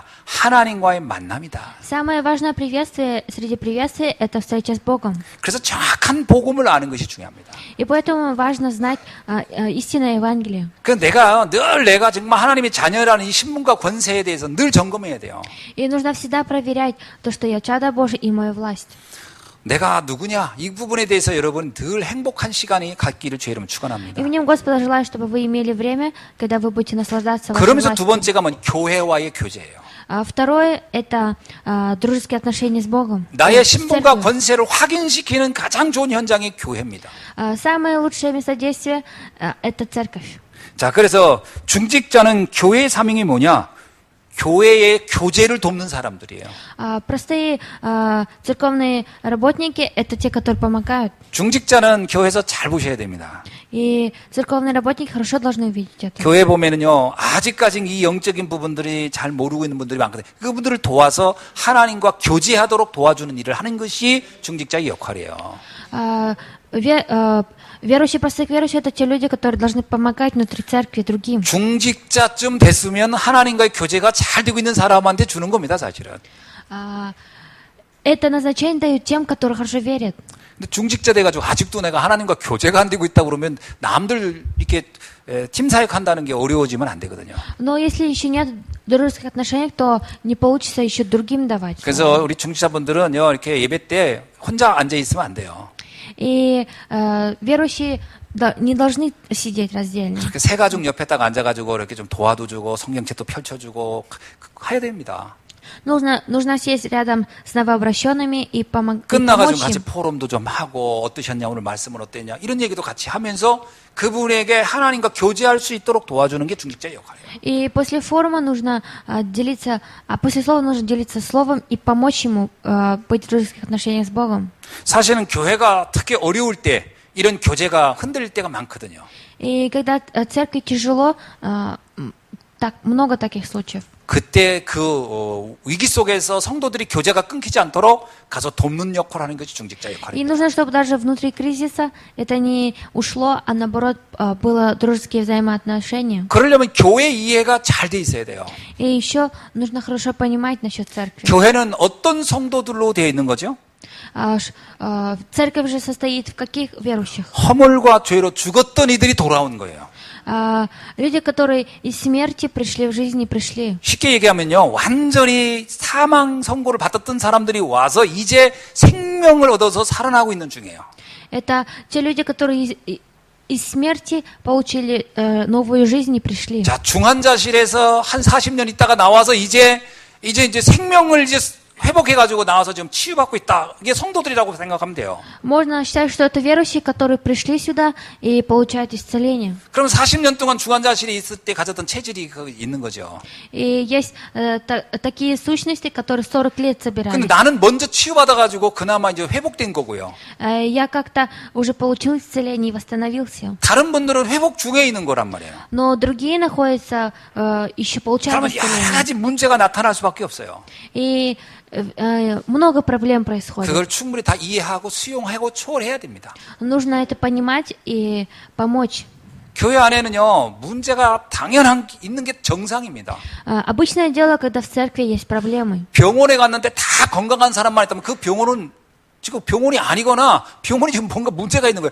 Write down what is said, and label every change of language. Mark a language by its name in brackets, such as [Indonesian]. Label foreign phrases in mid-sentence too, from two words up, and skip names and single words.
[Korean] 하나님과의 만남이다. [Russian] Самое важное приветствие среди приветствий – это встреча с Богом. [Korean] 그래서 정확한 복음을 아는 것이 중요합니다. [Russian] И поэтому важно знать истинное Евангелие. [Korean] 그 내가 정말 하나님의 자녀라는 이 신분과 권세에 대해서 늘 점검해야 돼요. [Russian] И нужно всегда проверять то, что я чадо Божие и мою власть. [Korean] 내가 누구냐? 이 부분에 대해서 여러분 늘 행복한 시간이 갖기를 주의 이름 축원합니다. [Russian] Именем Господа желаю, чтобы вы имели время, когда вы будете наслаждаться вашей [Korean] 그러면서 두 [Russian] властью. [Korean] 번째가 교회와의 교제예요. [Russian] Второе – это дружеские отношения с Богом. [Korean] 나의 [Russian] с [Korean] 신분과 [Russian] церковью. [Korean] 권세를 확인시키는 가장 좋은 현장이 교회입니다. [Russian] Самое лучшее местодействие – это церковь. [Korean] 자, 그래서 중직자는 교회의 사명이 뭐냐? 교회의 교제를 돕는 사람들이에요. [Russian] Простые церковные работники – это те, которые помогают. [Korean] 중직자는 교회에서 잘 보셔야 됩니다. [Russian] И церковные работники хорошо должны увидеть это. [Korean] 교회 보면은요, 아직까지 이 영적인 부분들이 잘 모르고 있는 분들이 많거든요. 그분들을 도와서 하나님과 교제하도록 도와주는 일을 하는 것이 중직자의 역할이에요. [Russian] Верующие, простые верующие – это те люди, которые должны помогать внутри церкви другим. [Korean] 중직자쯤 됐으면 하나님과의 교제가 잘 되고 있는 사람한테 주는 겁니다, 사실은. [Russian] Это назначение дают тем, которые хорошо верят. [Korean] 근데 중직자 돼가지고 아직도 내가 하나님과 교제가 안 되고 있다 그러면 남들 이렇게 팀 사역한다는 게 어려워지면 안 되거든요. [Russian] Но если еще нет дружеских отношений, то не получится еще другим давать. [Korean] 그래서 우리 중직자분들은요, 이렇게 예배 때 혼자 앉아 있으면 안 돼요. [Russian] И верующие не должны сидеть раздельно. [Korean] 그렇게 새 가족 옆에다가 앉아가지고 이렇게 좀 도와도 주고 성경책도 펼쳐주고 해야 됩니다. [Russian] Нужно сесть рядом с новообращенными и помочь [Korean] 끝나가지고 같이 [Russian] им. [Korean] 포럼도 좀 하고 어떠셨냐 오늘 말씀은 어땠냐 이런 얘기도 같이 하면서 그분에게 하나님과 교제할 수 있도록 도와주는 게 중직자의 역할이에요. [Russian] И после форума нужно делиться, после слова нужно делиться словом и помочь ему быть в дружеских отношениях с Богом. [Korean] 사실은 교회가 특히 어려울 때 이런 교제가 흔들릴 때가 많거든요. [Russian] И когда церкви тяжело, так много таких случаев. [Korean] 그때 그 위기 속에서 성도들이 교제가 끊기지 않도록 가서 돕는 역할을 하는 것이 중직자 [Russian] И [Korean] 역할입니다. [Russian] нужно, чтобы даже внутри кризиса это не ушло, а наоборот было дружеские взаимоотношения. [Korean] 그러려면 교회 이해가 잘 돼 있어야 돼요. [Russian] И еще нужно хорошо понимать насчет церкви. [Korean] 교회는 어떤 성도들로 되어 있는 거죠? [Russian] Церковь же состоит в каких верующих? [Korean] 허물과 죄로 죽었던 이들이 돌아온 거예요. [Russian] Люди, которые из смерти пришли в жизнь и пришли. [Korean] 쉽게 얘기하면요, 완전히 사망 선고를 받았던 사람들이 와서 이제 생명을 얻어서 살아나고 있는 중이에요. [Russian] Это те люди, которые из смерти получили новую жизнь и пришли. [Korean] 자, 중환자실에서 한 40년 있다가 나와서 이제 생명을 이제 회복해가지고 나와서 지금 치유받고 있다. 이게 성도들이라고 생각하면 돼요. [Russian] Можно считать, что это верующие, которые пришли сюда и получают исцеление. [Korean] 그럼 40년 동안 중환자실에 있을 때 가졌던 체질이 있는 거죠. [Russian] И есть такие сущности, которые 40 лет собирались. [Korean] 근데 나는 먼저 치유받아가지고 그나마 이제 회복된 거고요. [Russian] Я как-то уже получил исцеление и восстановился. [Korean] 다른 분들은 회복 중에 있는 거란 말이에요. [Russian] Но другие находятся, еще получают [Korean] 그러면 여러 [Russian] исцеление. [Korean] 가지 문제가 나타날 수밖에 없어요. [Russian] И много проблем происходит. [Korean] 그걸 충분히 다 이해하고 수용하고 초월해야 됩니다. [Russian] Нужно это понимать и помочь. [Korean] 교회 안에는요, 문제가 당연한 있는 게 정상입니다. [Russian] Обычное дело, когда в церкви есть проблемы. [Korean] 병원에 갔는데 다 건강한 사람만 있다면 그 병원은 지금 병원이 아니거나 병원이 지금 뭔가 문제가 있는 거예요.